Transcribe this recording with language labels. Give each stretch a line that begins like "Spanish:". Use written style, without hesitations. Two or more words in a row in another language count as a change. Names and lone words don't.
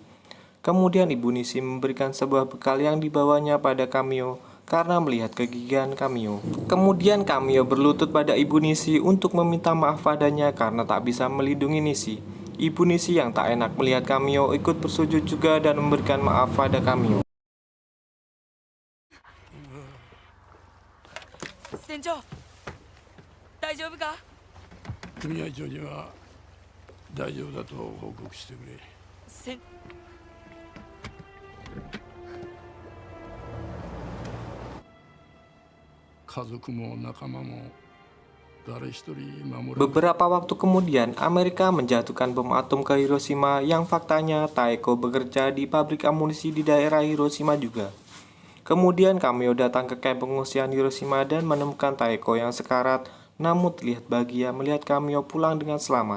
Indonesian: Kemudian Ibu Nishi memberikan sebuah bekal yang dibawanya pada Kamio karena melihat kegigihan Kamio. Kemudian Kamio berlutut pada Ibu Nishi untuk meminta maaf padanya karena tak bisa melindungi Nishi. Ibu Nishi yang tak enak melihat Kamio ikut bersujud juga dan memberikan maaf pada Kamio.
Japanese: 船長、大丈夫か？組合長には大丈夫だと報告してくれ。船家族も仲間も誰一人守れない。
Indonesian: Beberapa waktu kemudian, Amerika menjatuhkan bom atom ke Hiroshima yang faktanya Taeko bekerja di pabrik amunisi di daerah Hiroshima juga. Kemudian Kamio datang ke kamp pengungsian Hiroshima dan menemukan Taeko yang sekarat, namun terlihat bahagia melihat Kamio pulang dengan selamat.